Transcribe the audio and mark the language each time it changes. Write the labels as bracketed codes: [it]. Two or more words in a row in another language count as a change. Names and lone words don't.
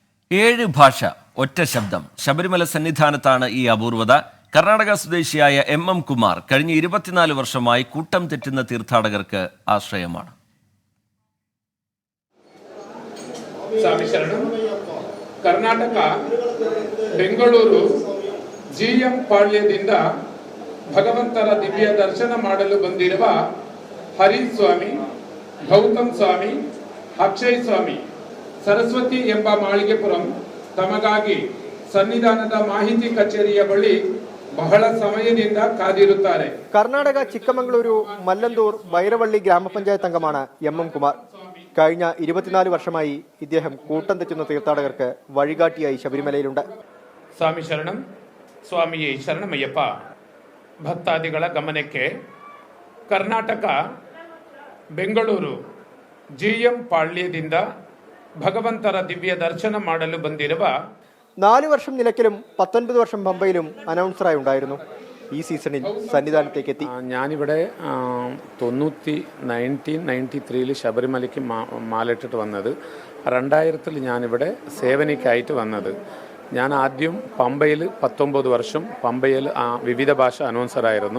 [ml] 7 ഭാഷ ഒറ്റ ശബ്ദം. ശബരിമല സന്നിധാനത്താണ് ഈ അപൂർവത. കർണാടക സ്വദേശിയായ MM കുമാർ കഴിഞ്ഞ 24 വർഷമായി കൂട്ടം തെറ്റുന്ന തീർത്ഥാടകർക്ക് ആശ്രയമാണ്. [kn] ಕರ್ನಾಟಕ ಬೆಂಗಳೂರು GM ಪಾಳ್ಯದಿಂದ ಭಗವಂತರ ದಿವ್ಯ ದರ್ಶನ ಮಾಡಲು ಬಂದಿರುವ ಹರಿಸ್ವಾಮಿ, ಗೌತಮ್ ಸ್ವಾಮಿ, ಅಕ್ಷಯ್ ಸ್ವಾಮಿ, ಸರಸ್ವತಿ ಎಂಬ ಮಾಳಿಗೆಪುರಂ ತಮಗಾಗಿ ಸನ್ನಿಧಾನದ ಮಾಹಿತಿ ಕಚೇರಿಯ ಬಳಿ ಬಹಳ ಸಮಯದಿಂದ ಕಾದಿರುತ್ತಾರೆ. [ml] കർണാടക ചിക്കമംഗളൂരു മല്ലന്തൂർ ബൈരവള്ളി ഗ്രാമപഞ്ചായത്ത് അംഗമാണ് MM കുമാർ. കഴിഞ്ഞ 24 വർഷമായി ഇദ്ദേഹം കൂട്ടം തെറ്റുന്ന തീർത്ഥാടകർക്ക് വഴികാട്ടിയായി ശബരിമലയിലുണ്ട്. [kn] ಸ್ವಾಮಿ ಶರಣಂ, ಸ್ವಾಮಿಯೇ ಶರಣಮಯ್ಯಪ್ಪ. ಭಕ್ತಾದಿಗಳ ಗಮನಕ್ಕೆ ಕರ್ನಾಟಕ ಬೆಂಗಳೂರು GM ಪಾಳ್ಯದಿಂದ ಭಗವಂತರ ದಿವ್ಯ ದರ್ಶನಂ ಮಾಡಲು ಬಂದಿರುವ [ml] 4 വർഷം നിലയ്ക്കലും 19 വർഷം പമ്പയിലും അനൗൺസറായി ഉണ്ടായിരുന്നു. ഈ സീസണിൽ സന്നിധാനത്തേക്ക് എത്തി. ഞാനിവിടെ 1993 ശബരിമലയ്ക്ക് മാലയിട്ടിട്ട് വന്നത്. 2000 ഞാനിവിടെ സേവനിക്കായിട്ട് വന്നത്. ഞാൻ ആദ്യം പമ്പയിൽ 19 വർഷം പമ്പയിൽ വിവിധ ഭാഷ അനൗൺസറായിരുന്നു.